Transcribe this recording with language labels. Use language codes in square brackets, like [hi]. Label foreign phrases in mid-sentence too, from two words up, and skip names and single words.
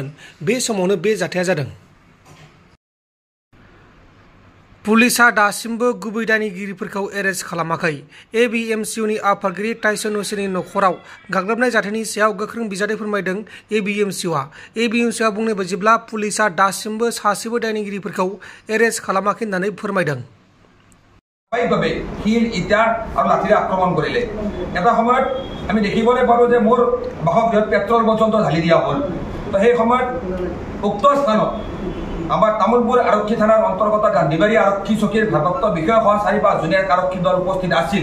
[brx] बे समावनो बे जाथाया जादों। पुलिसआ दासिमबो गुबै दायनिगिरिफोरखौ एरेस्ट खालामाखै। एबिएमसिउनि आफादगिरि टाइसन हुसेननि नखराव गाग्लोबनाय जाथायनि सायाव गोख्रों बिजादै फोरमायदों एबिएमसिउआ। एबिएमसिउआ बुंनाय बायदिब्ला पुलिसआ दासिमबो सासेबो दायनिगिरिफोरखौ एरेस्ट खालामाखै होननानै फोरमायदों। [as] শিল ইটা আৰু লাঠিৰে আক্ৰমণ কৰিলে। এটা সময়ত আমি দেখিবলৈ পাৰো যে মোৰ বাসগৃহত পেট্ৰল পৰ্যন্ত ঢালি দিয়া হ'ল। তো সেই সময়ত উক্ত স্থানত আমাৰ তামোলপুৰ আৰক্ষী থানাৰ অন্তৰ্গত গান্ধীবাৰী আৰক্ষী চকীৰ ভাৰপ্ৰাপ্ত বিষয়া সহ 4-5 জনীয়া আৰক্ষী দল উপস্থিত আছিল।